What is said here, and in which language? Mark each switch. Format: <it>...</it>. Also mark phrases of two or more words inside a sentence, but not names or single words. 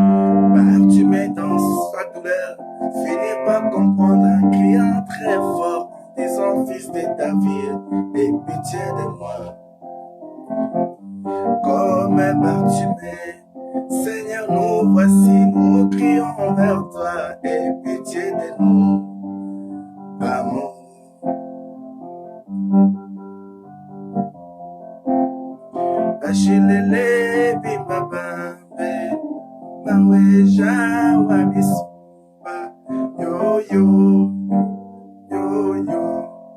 <fr>Par tu mets dans sa douleur, finis par comprendre un cri entre fils de David, aie pitié de moi. Comme Bartimée, Seigneur, nous voici, nous crions vers toi, aie pitié de nous. Amour.</fr> <lua>Achilele bibaba be maweja wabispa yo yo yo yo.</lua>